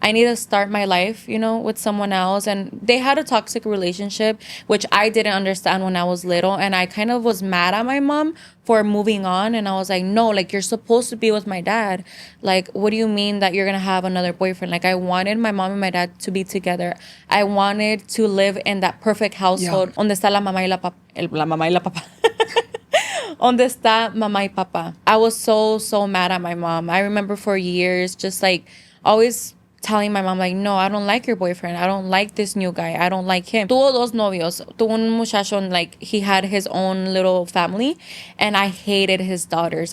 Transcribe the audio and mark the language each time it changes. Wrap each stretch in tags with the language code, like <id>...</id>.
<en>I need to start my life, you know, with someone else. And they had a toxic relationship, which I didn't understand when I was little. And I kind of was mad at my mom for moving on. And I was like, no, like, you're supposed to be with my dad. Like, what do you mean that you're going to have another boyfriend? Like, I wanted my mom and my dad to be together. I wanted to live in that perfect household.</en> <es>Donde está la mamá y la papá. Donde está mamá y papá.</es> <en>I was so mad at my mom. I remember for years just like always telling my mom like, no, I don't like your boyfriend. I don't like this new guy. I don't like him.</en> <es>Tuvo 2 novios. Tuvo un muchacho,</es> <en>like he had his own little family, and I hated his daughters.</en>